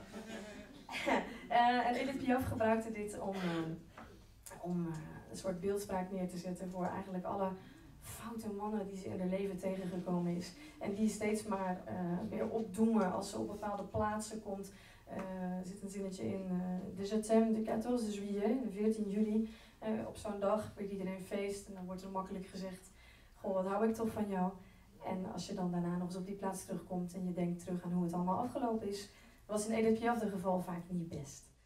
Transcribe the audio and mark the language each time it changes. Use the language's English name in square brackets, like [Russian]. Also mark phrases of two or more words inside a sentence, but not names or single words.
[Dutch] En Edith Piaf gebruikte dit om een soort beeldspraak neer te zetten voor eigenlijk alle foute mannen die ze in haar leven tegengekomen is. En die steeds maar weer opdoemen als ze op bepaalde plaatsen komt. Er zit een zinnetje in, de [French] je t'aime de 14 juillet, [Dutch] de 14 juli, op zo'n dag weet iedereen feest en dan wordt er makkelijk gezegd, goh wat hou ik toch van jou. En als je dan daarna nog eens op die plaats terugkomt en je denkt terug aan hoe het allemaal afgelopen is, was in Edith Piaf de geval vaak niet best.